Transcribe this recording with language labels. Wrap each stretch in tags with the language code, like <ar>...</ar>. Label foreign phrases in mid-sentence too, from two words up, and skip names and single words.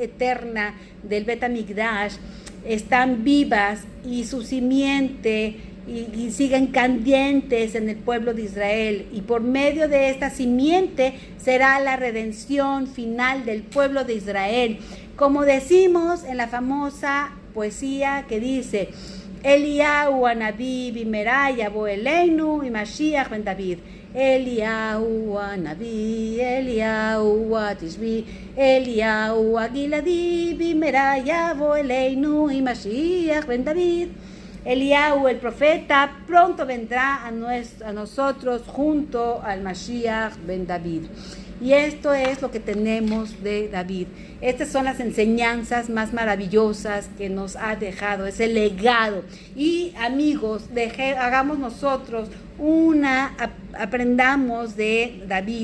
<es>eterna del Bet HaMikdash están vivas y su simiente y siguen candentes en el pueblo de Israel, y por medio de esta simiente será la redención final del pueblo de Israel, como decimos en la famosa poesía que dice:</es> <he>אליהו הנביא במהרה יבוא אלינו y משיח בן דוד. אליהו הנביא, אליהו התשבי, אליהו הגלעדי במהרה יבוא אלינו y משיח בן דוד.</he> <es>Eliyahu, el profeta, pronto vendrá a nosotros junto al</es> <he>משיח בן דוד.</he> <es>Y esto es lo que tenemos de David. Estas son las enseñanzas más maravillosas que nos ha dejado, ese legado. Y amigos, hagamos nosotros aprendamos de David.</es>